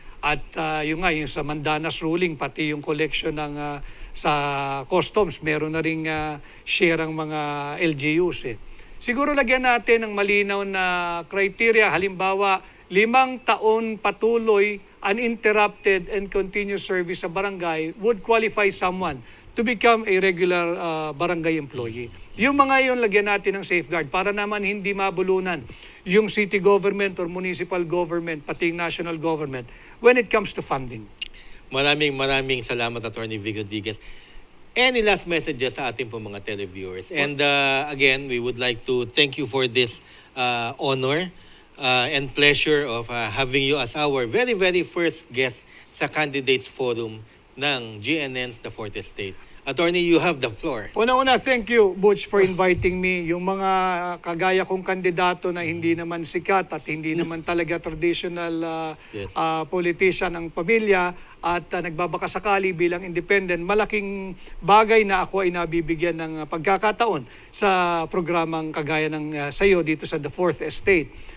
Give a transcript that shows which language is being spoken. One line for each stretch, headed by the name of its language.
Filipino: At yung sa Mandanas ruling, pati yung collection ng sa customs, meron na ring share ang mga LGUs eh. Siguro lagyan natin ng malinaw na criteria. Halimbawa, 5 taon patuloy,
English: uninterrupted and continuous service sa barangay would qualify someone to become a regular barangay employee.
Filipino: Yung mga yun, lagyan natin ng safeguard para naman hindi mabulunan yung city government or municipal government, pati yung national government when it comes to funding. Maraming salamat, Attorney Vic Rodriguez.
English: Any last messages
Filipino: sa ating po mga televiewers?
English: And again, we would like to thank you for this honor and pleasure of having you as our very, very first guest sa Candidates Forum ng GNN's The Fourth Estate. Attorney, you have the floor. Una-una, thank you, Butch, for inviting me.
Filipino: Yung mga kagaya kong kandidato na hindi naman sikat at hindi naman talaga traditional politician ng pamilya at nagbabakasakali bilang independent, malaking bagay na ako ay nabibigyan ng pagkakataon sa programang kagaya ng sayo dito sa The Fourth Estate.